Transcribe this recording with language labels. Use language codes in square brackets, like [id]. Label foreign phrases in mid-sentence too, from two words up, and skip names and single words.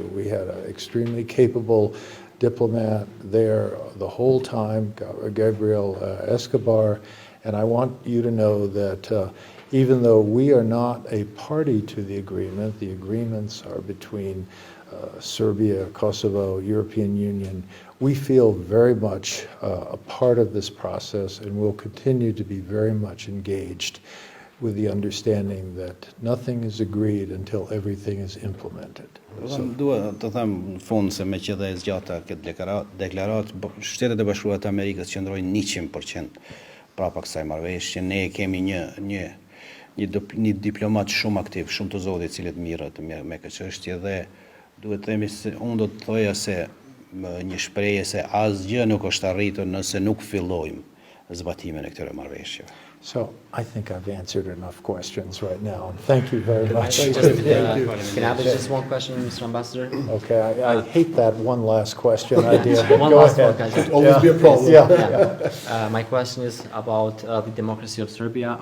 [en] We had an extremely capable diplomat there the whole time, Gabriel Escobar, and I want you to know that even though we are not a party to the agreements are between Serbia, Kosovo, European Union. We feel very much a part of this process and will continue to be very much engaged with the understanding that nothing is agreed until everything is implemented. [sq] Dua të them në fund se me që dhe e zgjata këtë deklaratë, Shtetet e Bashkuara të Amerikës qëndrojnë 100% prapa kësaj marrëveshje. Ne kemi një diplomat shumë aktiv, shumë të zoti, i cilët mirët me këtë çështje, dhe duhet të themi se unë do të thoja se një shprehje se asgjë nuk është arritur nëse nuk fillojmë zbatimin e këtyre marrëveshjeve. [en] So I think I've answered enough questions right now. Thank you very much. Can I have just one question, Mr. Ambassador? Okay, I hate that one last question idea. One Go last ahead. one, guys. Always be a problem. Yeah. My question is about the democracy of Serbia.